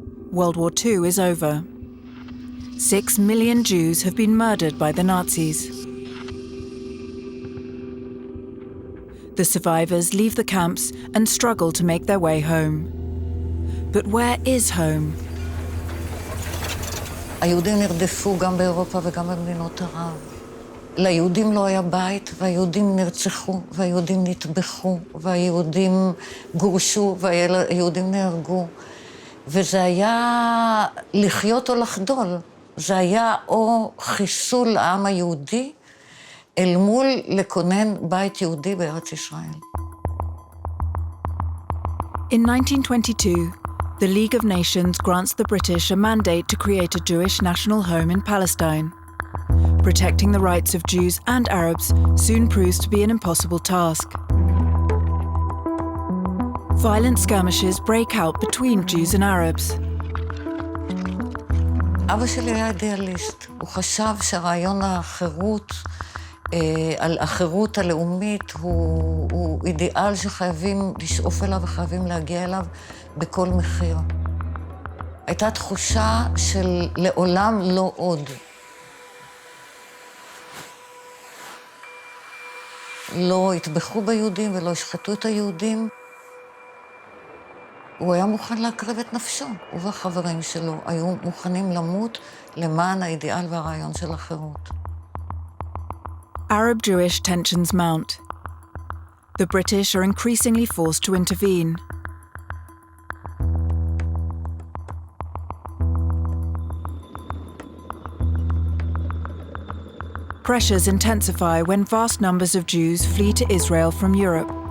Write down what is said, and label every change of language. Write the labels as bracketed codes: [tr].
[en] World War II is over. 6 million Jews have been murdered by the Nazis. The survivors leave the camps and struggle to make their way home. But where is home? [he] היהודים נרדפו גם באירופה וגם במדינות ערב. ליהודים לא היה בית, והיהודים נרצחו, והיהודים נטבחו, והיהודים גורשו, והיהודים נהרגו. וזה היה לחיות או לחדול. זה היה או חיסול העם היהודי, אל מול לכונן בית יהודי בארץ ישראל. [en] In 1922, the League of Nations grants the British a mandate to create a Jewish national home in Palestine. Protecting the rights of Jews and Arabs soon proves to be an impossible task. Violent skirmishes break out between Jews and Arabs. [he] אבא שלי היה אידיאליסט. הוא חשב שהרעיון החירות, על החירות הלאומית, הוא אידיאל שחייבים לשאוף אליו וחייבים להגיע אליו בכל מחיר. הייתה תחושה של לעולם לא עוד. לא יטבחו ביהודים ולא ישחטו את היהודים. הוא היה מוכן להקריב את נפשו, הוא והחברים שלו היו מוכנים למות למען האידיאל והרעיון של החירות. [en] Arab-Jewish tensions mount. The British are increasingly forced to intervene. Pressures intensify when vast numbers of Jews flee to Israel from Europe.